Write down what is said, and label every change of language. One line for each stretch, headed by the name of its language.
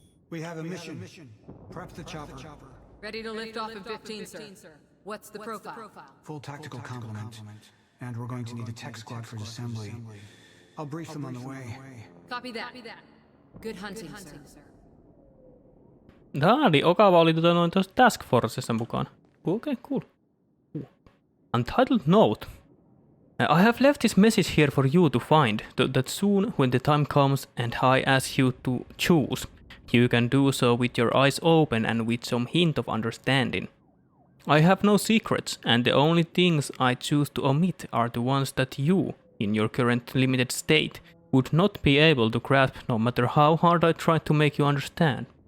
English: We have a mission. Prep the chopper. Ready to lift off in 15, sir. What's the profile? Full tactical complement. And we're going to need a tech squad for assembly. I'll brief them on the way. Copy that. Good hunting, sir.
Finnish: Niin Okava oli noin tuossa Task Forcessa mukaan.
English: Okay, cool. Untitled note. I have left this message here for you to find, that soon when the time comes and I ask you to choose, you can do so with your eyes open and with some hint of understanding. I have no secrets, and the only things I choose to omit are the ones that you, in your current limited state, would not be able to grasp no matter how hard I try to make you understand.